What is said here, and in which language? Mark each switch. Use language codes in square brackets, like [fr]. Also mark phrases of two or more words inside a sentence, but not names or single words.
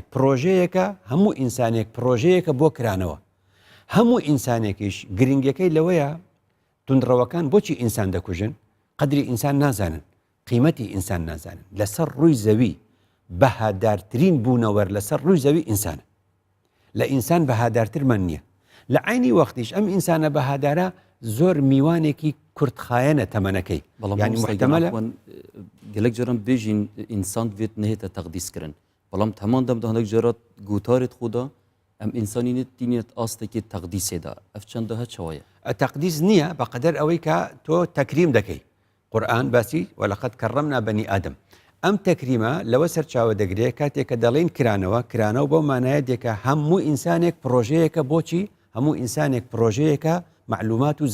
[ckb] پرۆژەیەکە هەموو ئینسانێک پرۆژەیەکە بۆ کرانەوە هەموو ئینسانێکیش گرنگەکەی لەوەیە توندڕەوەکان بۆچی ئینسان دەکوژن قدری ئینسان نازانن قیمەتی ئینسان نازانن لەسەر ڕووی زەوی بەهادارترین بوونەوەر لەسەر ڕووی زەوی ئینسانە لە ئینسان بەهادارترمان نییە لە عینی وەختیش ئەم ئینسانە بەهادارە زۆر میوانێکی کورتخایەنە تەمەنەکەی ینی محتەمەلە [ku] gelek caran bêjîn însan divêt nehête teqdîskirin belam heman dem de hinek carat gutarê xwe da em însanî tînet astekê teqdîsê da ev çend he çawa ye [ckb] تەقدیس نییە بەقەدەر ئەوەی کە تۆ تەکریم دەکەی قورآن باسی [ar] وەلەقەد کەڕەمنا بەنی ئادەم [ckb] ئەم تەکریمە لەوە سەرچاوە دەگرێت کاتێککە دەڵێن کرانەوە بۆ مانایە دێکە هەموو ئینسانێک پرۆژەیەکە بۆچی هەموو ئینسانێک پرۆژەیەکە معلومات و